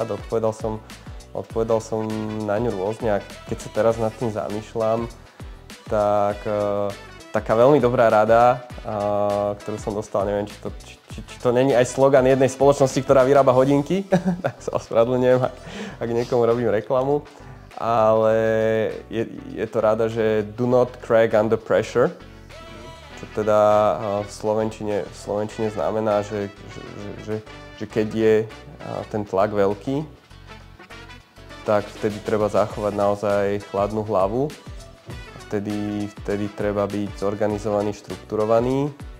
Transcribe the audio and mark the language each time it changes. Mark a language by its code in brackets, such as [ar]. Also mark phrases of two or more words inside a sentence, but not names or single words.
[sk] Odpovedal som na ňu rôzne a keď sa teraz nad tým zamýšľam, tak taká veľmi dobrá rada, ktorú som dostal, neviem, či to není aj slogan jednej spoločnosti, ktorá vyrába hodinky, tak sa ospravedlňujem, ak niekomu robím reklamu, ale je to rada, že [en] do not crack under pressure, [sk] čo teda v slovenčine znamená, že keď je ten tlak veľký, tak vtedy treba zachovať naozaj chladnú hlavu. Vtedy treba byť zorganizovaný, štrukturovaný.